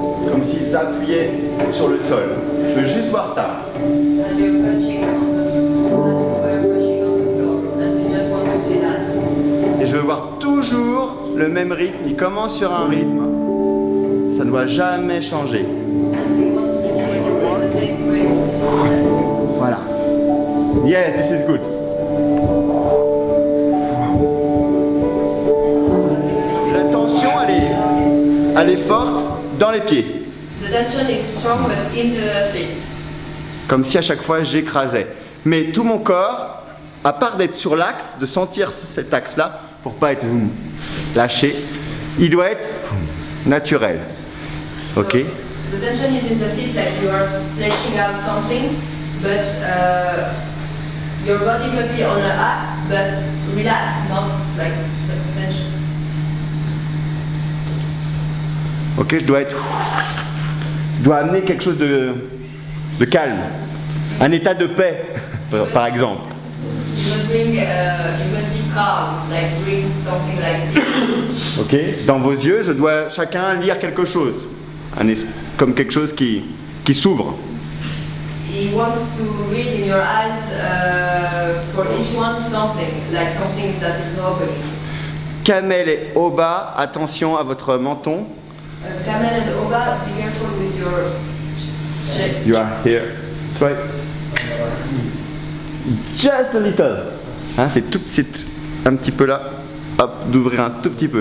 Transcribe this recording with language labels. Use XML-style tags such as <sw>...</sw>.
<fr>Comme s'il s'appuyait sur le sol. Je veux juste voir ça.</fr> <en>As you're punching on the floor, and you just want to see that.</en> <fr>Et je veux voir toujours le même rythme. Il commence sur un rythme. Ça ne doit jamais changer.</fr> <en>And we want to see exactly the same rhythm. Voilà. Yes, this is good.</en> <fr>La tension, elle est forte dans les pieds.</fr> <en>The tension is strong, but in the feet.</en> <fr>Comme si à chaque fois j'écrasais. Mais tout mon corps, à part d'être sur l'axe, de sentir cet axe-là, pour pas être lâché, il doit être naturel. Ok?</fr> <en>So, the tension is in the feet, like you are fleshing out something, but your body must be on an axe, but relaxed, not like the tension.</en> <fr>Ok, je dois amener quelque chose de calme, un état de paix, par exemple.</fr> <en>You must be calm, like bring something like this.</en> <fr>Ok, dans vos yeux, je dois chacun lire quelque chose, comme quelque chose qui s'ouvre.</fr> <en>He wants to read in your eyes for each one something, like something that is open.</en> <fr>Kamel et Oba, attention à votre menton.</fr> <en>Kamel and Oba, be careful with your shape. You are here. Try. Just a little.</en> <fr>Hein, c'est un petit peu là. Hop, d'ouvrir un tout petit peu.</fr>